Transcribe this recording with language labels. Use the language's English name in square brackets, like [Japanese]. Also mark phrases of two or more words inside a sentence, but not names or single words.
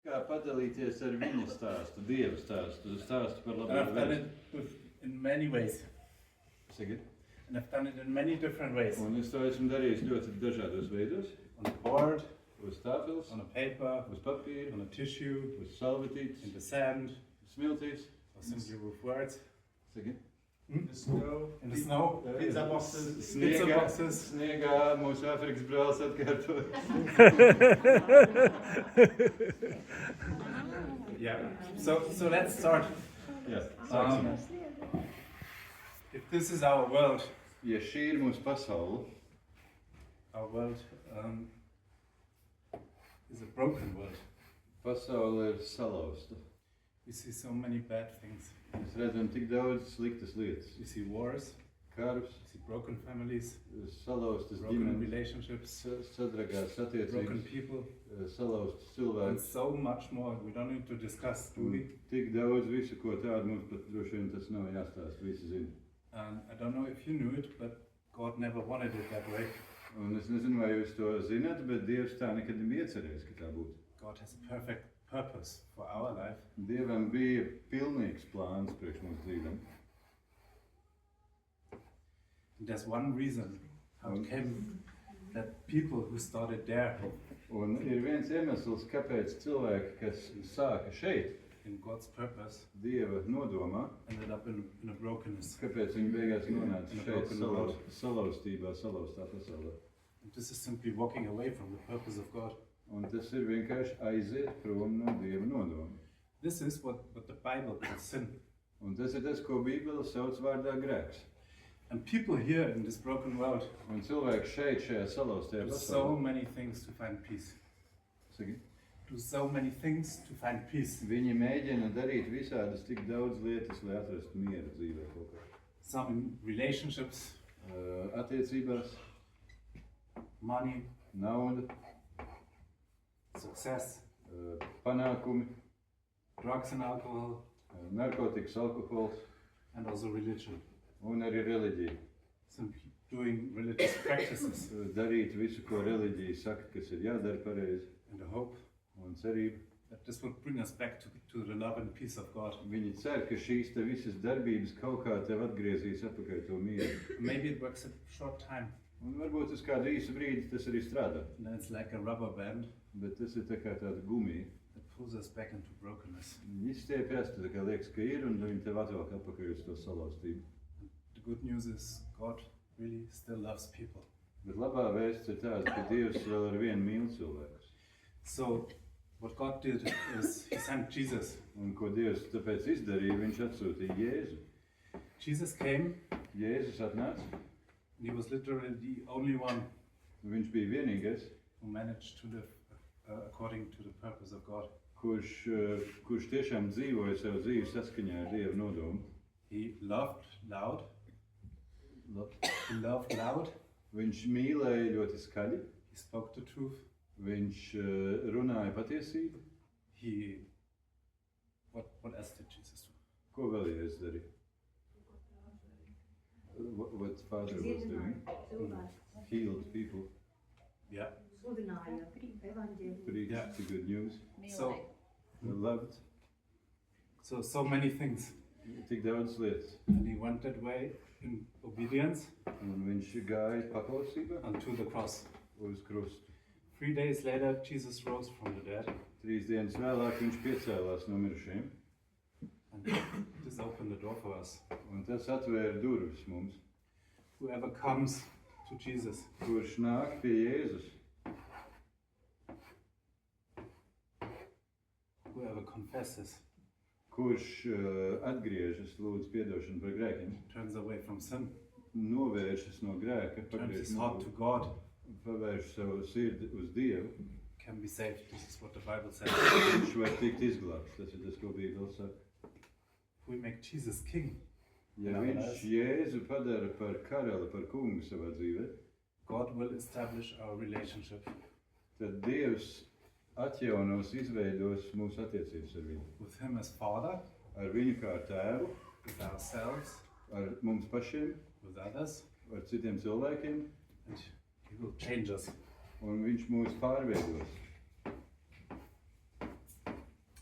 [Latvian] kā padalīties ar viņa stāstu, Dieva stāstu, stāstu par [English] And [Latvian] labo [English] I've done [Latvian] vēstu. [English] it in many ways. [Latvian] Saki? [English] And I've done it in many different ways. [Latvian] Un es to esmu darījis ļoti dažādos veidos. [English] On a board, [Latvian] Uz tāpeles, [English] on a paper, [Latvian] uz papīra, [English] on a tissue, [Latvian] uz salvetītes, [English] in the sand, [Latvian] smiltīs. [English] or simply with words. [Latvian] Saki? [English] The snow. In the snow, Pizza boxes. pizza boxes. [Latvian] Sniegā mūsu Āfrikas brālis atkārto. [English] Yeah. So let's start. [Latvian] Jā, Um, sāksim. [English] if this is our world [Latvian] Ja šī ir mūsu pasaule, [English] is a broken world. [Latvian] pasaule ir salauzta. [English] We see so many bad things. [Latvian] Mēs redzam tik daudz sliktas lietas. [English] We see wars, [Latvian] Karus, [English] we see broken families, [Latvian] salauztas [English] broken [Latvian] ģimenes, [English] relationships, [Latvian] sadragātas [English] broken [Latvian] attiecības, [English] people, [Latvian] salauztas [English] and [Latvian] cilvēkus. [English] so much more. We don't need to discuss, do we? [Latvian] Tik daudz visu, ko tādu mums pat droši vien tas nav jāstāsta, visi zina. [English] And I don't know if you knew it, but God never wanted it that way. [Latvian] Un es nezinu, vai jūs to zināt, bet Dievs tā nekad nebija iecerējis, ka tā būtu. [English] God has a perfect purpose for our life. [Latvian] Dievam bija pilnīgs plāns priekš mūsu dzīvēm. [English] And there's one reason how it came that people who started there [Latvian] Un ir viens iemesls, kāpēc cilvēki, kas sāka šeit, [English] in God's purpose, [Latvian] Dieva nodomā, [English] ended up in a brokenness. [Latvian] kāpēc viņi beigās nonāca [English] In a [Latvian] šeit [English] broken world. [Latvian] salauztībā, salauztā pasaulē. [English] And this is simply walking away from the purpose of God. [Latvian] Un tas ir vienkārši aiziet prom no Dieva nodoma. [English] This is what the Bible calls sin. [Latvian] Un tas ir tas, ko Bībele sauc vārdā grēks. [English] And people here in this broken world [Latvian] Un cilvēki šeit, šajā salauztajā [English] do so [Latvian] pasaulē, [English] many things to find peace. [Latvian] saki, [English] Do so many things to find peace. [Latvian] viņi mēģina darīt visādas tik daudz lietas, lai atrastu mieru dzīvē kaut kā. [English] Some in relationships, [Latvian] Attiecībās, [English] money, [Latvian] nauda, [English] success, [Latvian] panākumi, [English] drugs and alcohol, [Latvian] narkotikas, alkohols [English] and also religion. [Latvian] un arī reliģija. [English] Simply doing religious practices [Latvian] Darīt visu, ko reliģija saka, kas ir jādara pareizi, [English] in the hope [Latvian] un cerība. [English] that this will bring us back to the love and peace of God. [Latvian] Viņi cer, ka šīs te visas darbības kaut kā tev atgriezīs atpakaļ to mieru. [English] Maybe it works a short time, [Latvian] Un varbūt uz kādu īsu brīdi tas arī strādā, [English] and then it's like a rubber band [Latvian] bet tas ir tā kā tāda gumija. [English] that pulls us back into brokenness. [Latvian] Viņi izstiepjas, tā kā liekas, ka ir, un viņi tev atvelk atpakaļ uz to salauztību. [English] The good news is God really still loves people. [Latvian] Bet labā vēsts ir tāda, ka Dievs vēl ar vienu mīl cilvēkus. [English] So what God did is He sent Jesus. [Latvian] Un ko Dievs tāpēc izdarīja, viņš atsūtīja Jēzu. [English] Jesus came, [Latvian] Jēzus atnāca, [English] and He was literally the only one [Latvian] viņš bija vienīgais, [English] who managed to live according to the purpose of God. [Latvian] kurš tiešām dzīvoja savu dzīvi saskaņā ar Dieva nodomu. [English] He loved loud. He loved loud. [Latvian] Viņš mīlēja ļoti skaļi, [English] He spoke the truth. [Latvian] viņš runāja patiesību. [English] What else did Jesus do? [Latvian] Ko vēl Jēzus darīja? [English] What Father was doing? Healed people, Yeah. [Latvian] Sludināja evaņģēliju. [English] preached the good news, So loved, so many things. [Latvian] tik daudz lietas. [English] And He went that way in obedience [Latvian] Un viņš gāja paklausībā [English] unto the cross. [Latvian] uz krustu. [English] 3 days later, Jesus rose from the dead, [Latvian] 3 dienas vēlāk viņš piecēlās no mirušajiem. [English] and this opened the door for us. [Latvian] Un tas atvēra durvis mums. [English] Whoever comes to Jesus, [Latvian] Kurš nāk pie Jēzus, [English] whoever confesses, [Latvian] kurš atgriežas, lūdz piedošanu par grēkiem, [English] turns away from sin, [Latvian] novēršas no grēka, [English] turns his heart to God, [Latvian] pavērš savu sirdi uz Dievu, [English] can be saved. This is what the Bible says. [Latvian] viņš var tikt izglābts. Tas ir tas, ko Bībele saka. [English] If we make Jesus king, [Latvian] Ja viņš Jēzu padara par karali, par kungu savā dzīvē, [English] God will establish our relationship [Latvian] tad Dievs atjaunos, izveidos mūsu attiecības ar viņu. [English] with Him as Father, [Latvian] Ar viņu kā ar tēvu, [English] with ourselves, [Latvian] ar mums pašiem, [English] with others, [Latvian] ar citiem cilvēkiem, [English] and He will change us. [Latvian] un viņš mūs pārveidos.